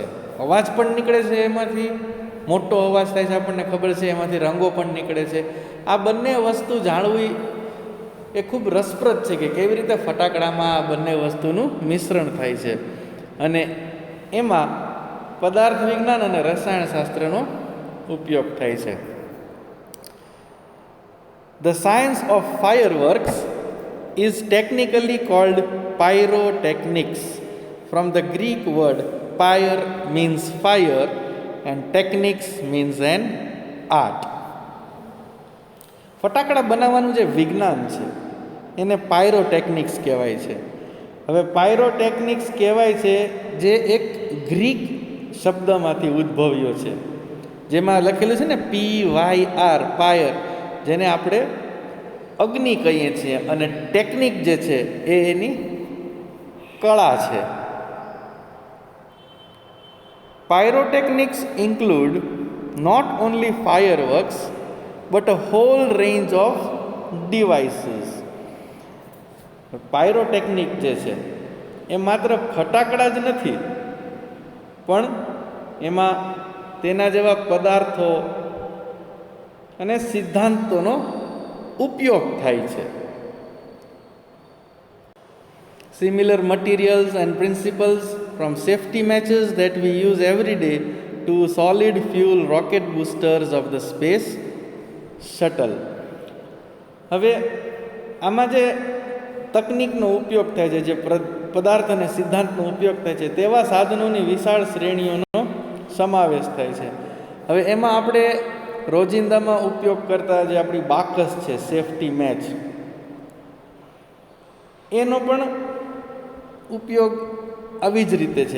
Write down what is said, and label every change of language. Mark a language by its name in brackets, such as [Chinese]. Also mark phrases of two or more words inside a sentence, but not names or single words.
[Gujarati] અવાજ પણ નીકળે છે, એમાંથી મોટો અવાજ થાય છે, આપણને ખબર છે, એમાંથી રંગો પણ નીકળે છે. આ બંને વસ્તુ જાણવી એ ખૂબ રસપ્રદ છે કે કેવી રીતે ફટાકડામાં આ બંને વસ્તુનું મિશ્રણ થાય છે અને એમાં પદાર્થ વિજ્ઞાન અને રસાયણશાસ્ત્રનો ઉપયોગ થાય છે. [English] The science of fireworks is technically called pyrotechnics. From the Greek word pyre means fire and techniques means an art. [Gujarati] ફટાકડા બનાવવાનું જે વિજ્ઞાન છે એને પાયરોટેકનિક્સ કહેવાય છે. હવે પાયરોટેકનિક્સ કહેવાય છે જે એક ગ્રીક શબ્દમાંથી ઉદ્ભવ્યો છે, જેમાં લખેલું છે ને PYR, પાયર, જેને આપણે અગ્નિ કહીએ છીએ, અને ટેકનિક જે છે એ એની કળા છે. [English] Pyrotechnics include not only fireworks but a whole range of devices. [Gujarati] પાયરોટેકનિક જે છે એ માત્ર ફટાકડા જ નથી, પણ એમાં તેના જેવા પદાર્થો અને સિદ્ધાંતોનો ઉપયોગ થાય છે. [English] Similar materials and principles, from safety matches that we use every day to solid fuel rocket boosters of the space shuttle. [Gujarati] હવે આમાં જે તકનિકનો ઉપયોગ થાય છે, જે પદાર્થ અને સિદ્ધાંતનો ઉપયોગ થાય છે, તેવા સાધનોની વિશાળ શ્રેણીઓનો સમાવેશ થાય છે. હવે એમાં આપણે રોજિંદામાં ઉપયોગ કરતા જે આપણી બાકસ છે, [English] safety match, [Gujarati] એનો પણ ઉપયોગ આવી જ રીતે છે.